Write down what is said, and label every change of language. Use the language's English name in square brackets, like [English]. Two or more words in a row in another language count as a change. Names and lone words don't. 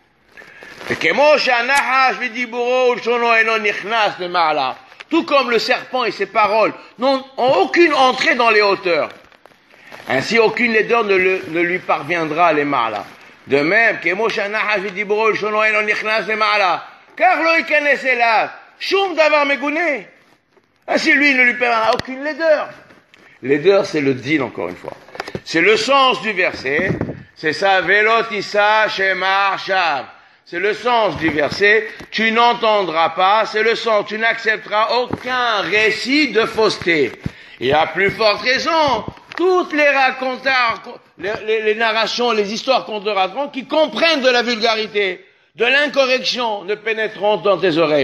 [French] Tout comme le serpent et ses paroles n'ont aucune entrée dans les hauteurs. Ainsi, aucune laideur ne lui parviendra les ma'ala. De même, car [Hebrew] לא יכנס אליו, שום דבר מגונה. [French] Ainsi, lui, ne lui permettra aucune laideur. Laideur, c'est le din, encore une fois. C'est le sens du verset. C'est ça, [Hebrew] ולא תשא שמע שוא. [French] C'est le sens du verset. Tu n'entendras pas, c'est le sens, tu n'accepteras aucun récit de fausseté. Et à plus forte raison, toutes les les narrations, les histoires qu'on te raconte, qui comprennent de la vulgarité, de l'incorrection, ne pénétreront dans tes oreilles.